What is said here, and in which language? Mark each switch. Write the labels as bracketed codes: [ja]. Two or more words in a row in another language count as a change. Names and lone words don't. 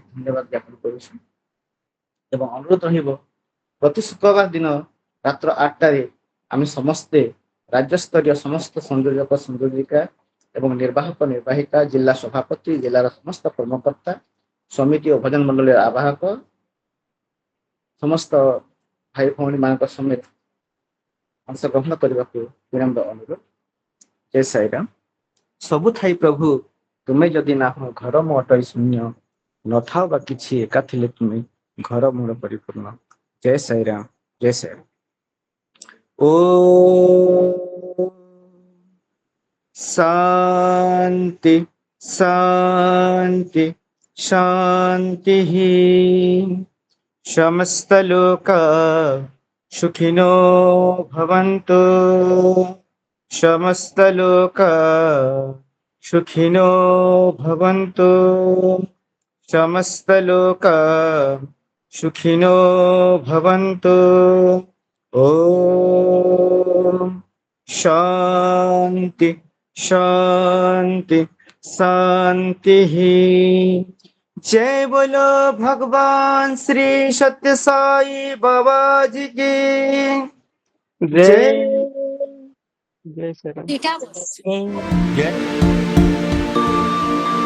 [or] ଧନ୍ୟବାଦ ଜ୍ଞାପନ କରୁଛୁ ଏବଂ ଅନୁରୋଧ ରହିବ ପ୍ରତି ଶୁକ୍ରବାର ଦିନ ରାତ୍ର 8ଟାରେ ଆମେ ସମସ୍ତେ ରାଜ୍ୟସ୍ତରୀୟ ସମସ୍ତ ସଂଯୋଜକ ସଂଯୋଜିକା ଏବଂ ନିର୍ବାହକ ନିର୍ବାହିକା, ଜିଲ୍ଲା ସଭାପତି, ଜିଲ୍ଲାର ସମସ୍ତ କର୍ମକର୍ତ୍ତା, ସମିତି ଓ ଭଜନ ମଣ୍ଡଳୀର ଆବାହକ ସମସ୍ତ ଭାଇ ଭଉଣୀ ମାନଙ୍କ ସಮೇତ ଅଂଶଗ୍ରହଣ କରିବାକୁ ବିନମ୍ର ଅନୁରୋଧ। ଜୟ ସାଇରାମ। ସବୁ ଥାଇ ପ୍ରଭୁ ତୁମେ ଯଦି ନାହଁ ଘର ମୋ ଅଟଇ ଶୂନ୍ୟ, ନଥାଉ ବା କିଛି ଏକା ଥିଲେ ତୁମେ ଘର ମୋର ପରିପୂର୍ଣ୍ଣ। ଜୟ ସାଇରାମ, ଜୟ ସାଇରାମ। ଓ [sa] शांति शांति शांति। समस्त लोका सुखिनो भवन्तु, समस्त लोका सुखिनो भवन्तु, समस्त लोका सुखिनो भवन्तु। ओम शांति शांति शांति। [hi] जय बोलो भगवान श्री सत्य साई बाबा जी की जय। जय श्री राम। Dita जय